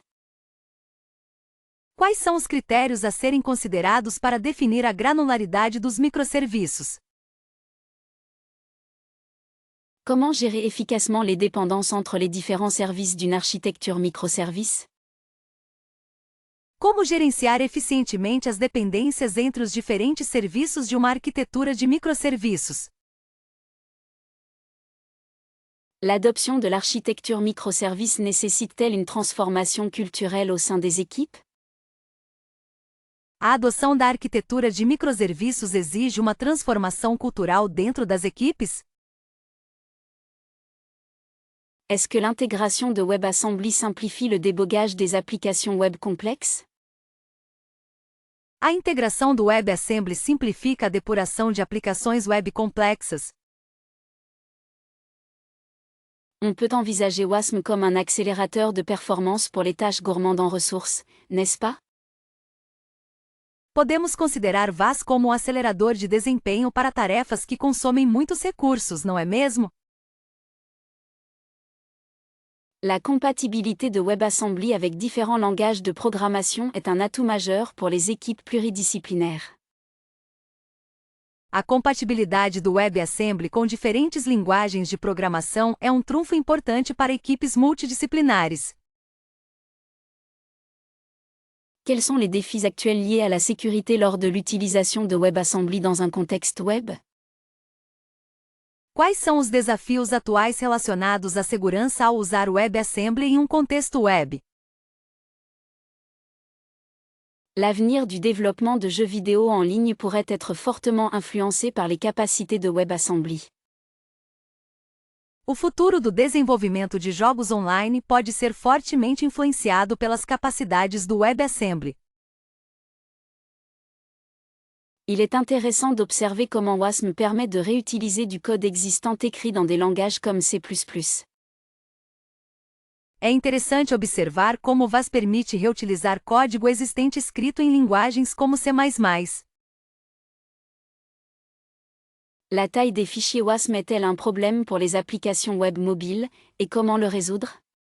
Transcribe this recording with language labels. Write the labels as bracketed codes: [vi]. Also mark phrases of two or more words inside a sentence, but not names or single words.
[pt] Quais são os critérios a serem considerados para definir a granularidade dos microserviços? [fr] Comment gérer efficacement les dépendances entre les différents services d'une architecture microservice? [pt] Como gerenciar eficientemente as dependências entre os diferentes serviços de uma arquitetura de microserviços? [fr] L'adoption de l'architecture microservice nécessite-t-elle une transformation culturelle au sein des équipes? [pt] A adoção da arquitetura de microserviços exige uma transformação cultural dentro das equipes? [fr] Est-ce que l'intégration de WebAssembly simplifie le débogage des applications web complexes? [pt] A integração do WebAssembly simplifica a depuração de aplicações web complexas. [fr] On peut envisager WASM comme un accélérateur de performance pour les tâches gourmandes en ressources, n'est-ce pas? [pt] Podemos considerar WAS como um acelerador de desempenho para tarefas que consomem muitos recursos, não é mesmo? [fr] La compatibilité de WebAssembly avec différents langages de programmation est un atout majeur pour les équipes pluridisciplinaires. [pt] A compatibilidade do WebAssembly com diferentes linguagens de programação é um trunfo importante para equipes multidisciplinares. [fr] Quels sont les défis actuels liés à la sécurité lors de l'utilisation de WebAssembly dans un contexte web? [pt] Quais são os desafios atuais relacionados à segurança ao usar o WebAssembly em um contexto web? [fr] L'avenir du développement de jeux vidéo en ligne pourrait être fortement influencé par les capacités de WebAssembly. [pt] O futuro do desenvolvimento de jogos online pode ser fortemente influenciado pelas capacidades do WebAssembly. [fr] Il est intéressant d'observer comment WASM permet de réutiliser du code existant écrit dans des langages comme C++. [pt] É interessante observar como o WAS permite reutilizar código existente escrito em linguagens como C++. [fr] La taille des fichiers WASM est-elle un problème pour les applications web mobiles, et comment le résoudre?